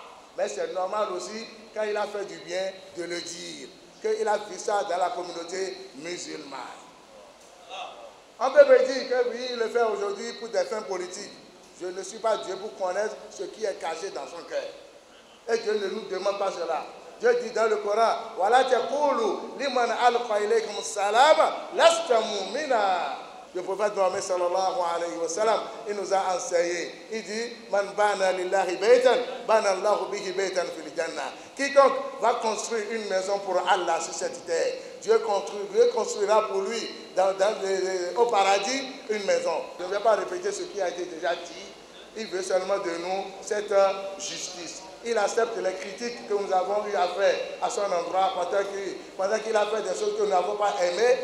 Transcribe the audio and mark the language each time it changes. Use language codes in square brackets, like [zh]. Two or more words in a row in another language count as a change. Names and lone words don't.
[fr] Mais c'est normal aussi, quand il a fait du bien, de le dire, qu'il a vu ça dans la communauté musulmane. On peut me dire que oui, il le fait aujourd'hui pour des fins politiques. Je ne suis pas Dieu pour connaître ce qui est caché dans son cœur. Et Dieu ne nous demande pas cela. Dieu dit dans le Coran, [ar] ولا تقولوا لمن ألقى إليكم السلام لست مؤمنا. [fr] Le prophète Mohammed [ar] صلى الله عليه وسلم, [fr] il nous a enseigné. Il dit, [ar] من بنى لله بيتا بنى الله به بيتا في الجنة. [fr] Quiconque va construire une maison pour Allah sur cette terre, Dieu construira pour lui au paradis une maison. Je ne vais pas répéter ce qui a été déjà dit. Il veut seulement de nous cette justice. Il accepte les critiques que nous avons eu à faire à son endroit pendant qu'il a fait des choses que nous n'avons pas aimées.